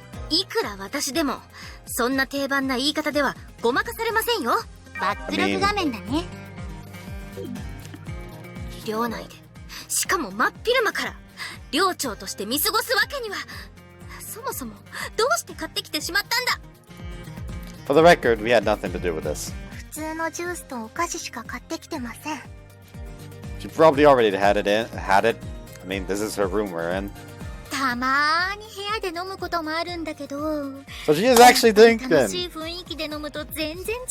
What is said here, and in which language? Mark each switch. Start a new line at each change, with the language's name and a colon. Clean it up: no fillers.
Japanese: いくら私でもそんな定番な言い方ではごまかされませんよ。バックログ画面だね。寮内でしかも真っ昼間から寮長として見過ごすわけには。そもそもどうして買ってきてしまったんだ。
English: For the record, we had nothing to do with this.
Japanese: 普通のジュースとお菓子しか買ってきてません。
English: She probably already had it. I mean, this is her room we're in.
Japanese: たまーに部屋で飲むこともあるんだけど、
English: So she is actually
Japanese: 楽し
English: drinking.
Japanese: い雰囲気で飲むと全然違うね。